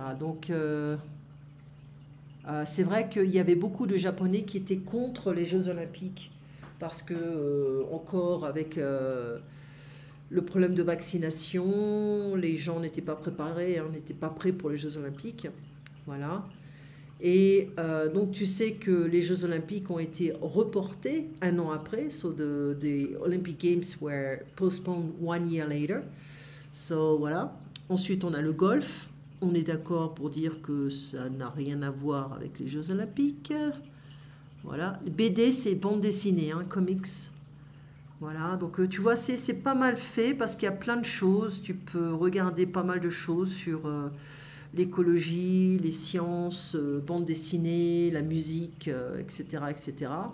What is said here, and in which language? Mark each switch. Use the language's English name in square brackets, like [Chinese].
[French] Donc c'est vrai qu'il y avait beaucoup de Japonais qui étaient contre les Jeux Olympiques parce que encore avec le problème de vaccination, les gens n'étaient pas préparés, hein, n'étaient pas prêts pour les Jeux Olympiques. Voilà. Et donc tu sais que les Jeux Olympiques ont été reportés un an après. [English] So the Olympic Games were postponed 1 year later. [French] So voilà. Ensuite on a le golf. On est d'accord pour dire que ça n'a rien à voir avec les Jeux Olympiques. Voilà. BD c'est bande dessinée, hein, comics. Voilà, donc tu vois, c'est pas mal fait parce qu'il y a plein de choses. Tu peux regarder pas mal de choses sur l'écologie, les sciences, bande dessinée, la musique, etc., etc.